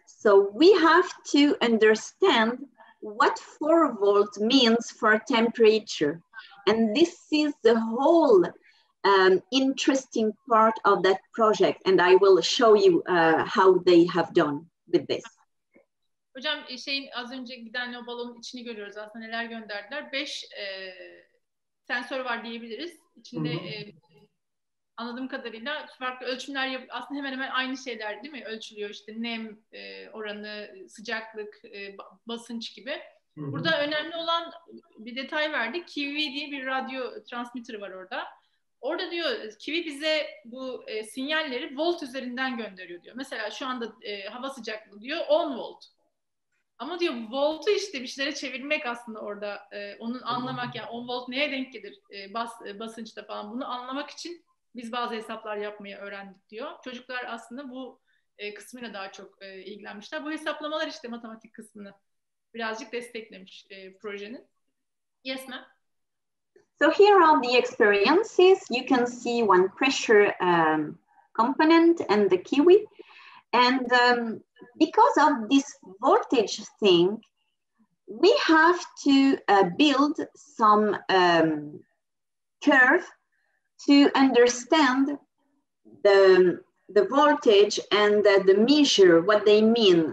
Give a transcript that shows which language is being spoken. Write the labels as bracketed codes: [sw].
[en] So we have to understand what 4 volt means for temperature. And this is the whole interesting part of that project. And I will show you how they have done with this. [tr] Hocam az önce giden o balonun içini görüyoruz. Aslında neler gönderdiler. 5 sensör var diyebiliriz. İçinde anladığım kadarıyla farklı ölçümler aslında hemen hemen aynı şeyler değil mi? Ölçülüyor işte nem oranı, sıcaklık, basınç gibi. Burada önemli olan bir detay verdi. Kiwi diye bir radyo transmitter var orada. Orada diyor Kiwi bize bu sinyalleri volt üzerinden gönderiyor diyor. Mesela şu anda hava sıcaklığı diyor 10 volt. Ama diyor voltu işte bir şeylere çevirmek aslında orada onun anlamak yani 10 volt neye denk gelir basınçta falan bunu anlamak için biz bazı hesaplar yapmayı öğrendik diyor. Çocuklar aslında bu kısmıyla daha çok ilgilenmişler. Bu hesaplamalar işte matematik kısmını birazcık desteklemiş projenin. [en] Yes ma'am. So here are the experiences. You can see one pressure component and the Kiwi. And because of this voltage thing, we have to build some curve to understand the voltage and the measure, what they mean.